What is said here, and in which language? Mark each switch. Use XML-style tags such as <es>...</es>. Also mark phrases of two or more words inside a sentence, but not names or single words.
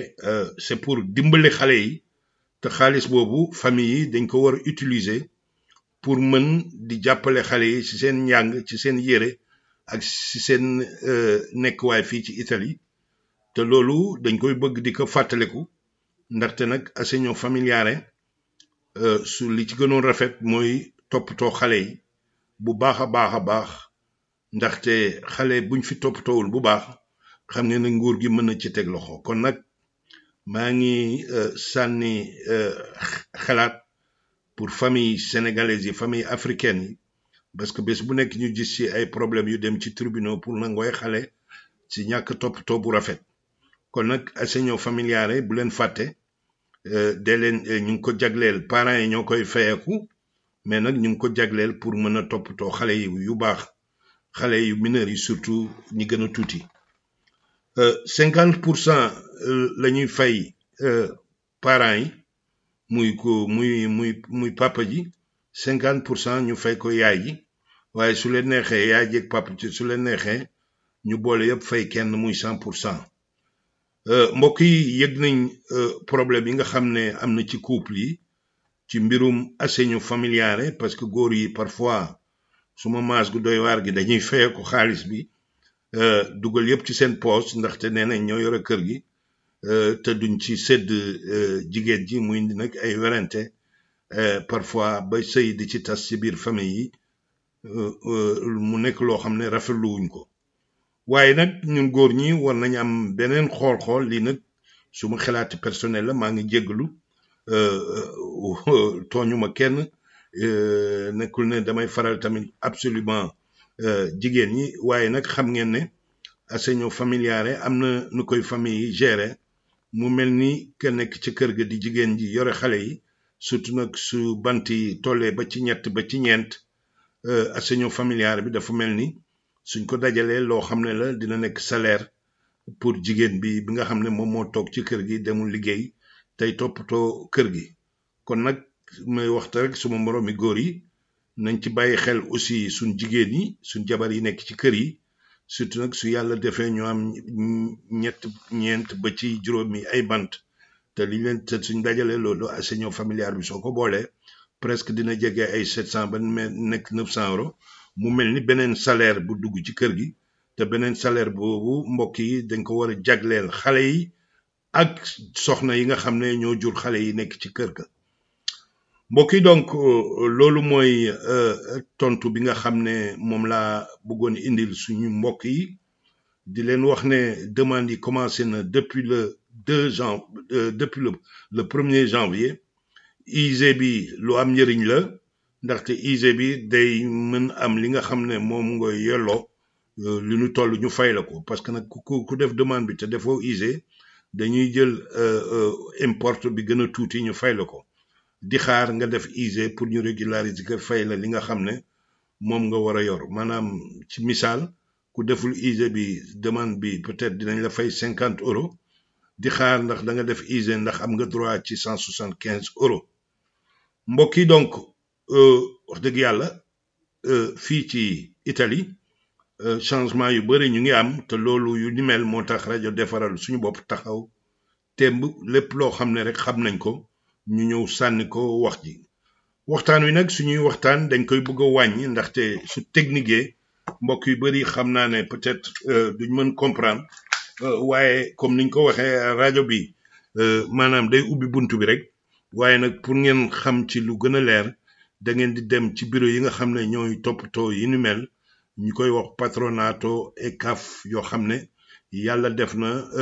<fr>c'est pour</fr> <wo>dimbali xale yi te xaalis boobu famille yi dañ ko war a utiliser pour mën di jàppale xale yi ci seen njàng ci seen yére ak ci seen nekkuwaay fii ci Italie te loolu dañ koy bëgg di ko fàttaliku ndaxte nag</wo> <it>assegno familiare</it> <wo>su li ci gënoon rafet mooy toppatoo xale yi bu baax a baax ndaxte xale buñ fi toppatoowul bu baax xam ngeen ne nguur gi mën na ci teg loxo kon nag maa ngi sànni xalaat pour</wo> <fr>famille sénégalaise</fr> <wo>yi</wo> <fr>famille africaine</fr> <wo>yi</wo> <fr>parce que</fr> <wo>bés bu nekk ñu gis ci ay problèmes yu dem ci tribunaux pour nangooy xale ci ñàkk toppatoo bu rafet kon nag</wo> <it>assegno familiare</it> <wo>bu leen fàtte dee leen ñu ngi ko jagleel parents yi ñoo koy fayeeku mais nag ñu ngi ko jagleel pour mën a toppatoo xale yi yu baax xale yu mineurs yi surtout ñi gën a tuuti 50% la ñuy fay parents yi muy papa ji 50% ñu fay ko yaay ji waaye su leen neexee yaay ji ak papa ji su leen neexee ñu boole yëpp fay kenn muy 100%. mbokk yi yëg nañ problème yi nga xam ne am na ci couple yi ci mbirum</wo> <it>assegno familiare</it> <fr>parce que</fr> <wo>góor yi parfois suma maas gu doy waar gi dañuy feye ko xaalis bi dugal yëpp ci seen poche ndaxte nee nañ ñoo yore kër gi te duñ ci sedd jigéen ji muy indi nag ay werante parfois ba sëy di ci tas ci biir famille yi mu nekk loo xam ne rafetluwuñ ko waaye nag ñun góor ñi war nañ am beneen xool lii nag suma xalaati personnel la maa ngi jégalu tooñuma kenn nekkul ne damay faral tamit absolument jigéen ñi waaye nag xam ngeen ne</wo> <it>assegno familiare</it> <wo>am na nu koy famille yi gérer mu mel ni ke nekk ci kër ga di jigéen ji yore xale yi surtout nag su bant yi tollee ba ci ñett ba ci ñeent assegno familiare bi dafa mel ni suñ ko dajalee loo xam ne la dina nekk</wo> <fr>salaire pour</fr> <wo>jigéen bi nga xam ne moom moo toog ci kër gi demul liggéey tey toppatoo kër gi kon nag may waxta rek suma moroomi góor yi nañ ci bàyyi xel aussi suñ jigéen yi suñ jabar yi nekk ci kër yi surtout nag su yàlla defee ñu am ñeent ba ci juróomi ay bant te li leen te suñ dajalee loolu</wo> <it>assegno familiare</it> <wo>bi soo ko boolee presque dina jege ay 700 ba nekk 900 euros mu mel ni beneen salaire bu dugg ci kër gi te beneen salaire boobu mbokk yi dañ ko war a jagleel xale yi ak soxna yi nga xam ne ñoo jur xale yi nekk ci kër ga mbokk yi donc loolu mooy tontu bi nga xam ne moom laa bëggoon indil suñu mbokk yi di leen wax ne demande yi commencé na</wo> <fr>depuis le 1er janvier</fr> <wo>IG bi lu am njëriñ la ndaxte IG bi day mën am li nga xam ne moom nga yelloo li ñu toll ñu fay la ko</wo> <fr>parce que</fr> <wo>nag ku def demande bi te defoo IG dañuy jël import bi gën a tuuti ñu fay la ko di xaar nga def IG pour ñu régulariser ko fay la li nga xam ne moom nga war a yor maanaam ci misaal ku deful IG bi demande bi peut-être dinañ la fay 50 euros di xaar ndax da nga def IG ndax am nga droit ci 175 euros mbokk yi donc wax dëgg yàlla fii ci Italie changement yu bari ñu ngi am te loolu yu ni mel moo tax rajo defaral suñu bopp taxaw temb lépp loo xam ne rek xam nañ ko ñu ñëw sànni ko wax ji waxtaan wi nag suñuy waxtaan dañ koy bëgg a wàññi ndaxte su technique mbokk yu bari xam naa ne peut-être duñ mën comprendre waaye comme niñ ko waxee rajo bi maanaam day ubbi buntu bi rek waaye nag pour ngeen xam ci lu gën a leer da ngeen di dem ci bureau yi nga xam ne ñooy toppatoo yi ni mel ñu koy wax patronato et CAF yoo xam ne yàlla def na</wo>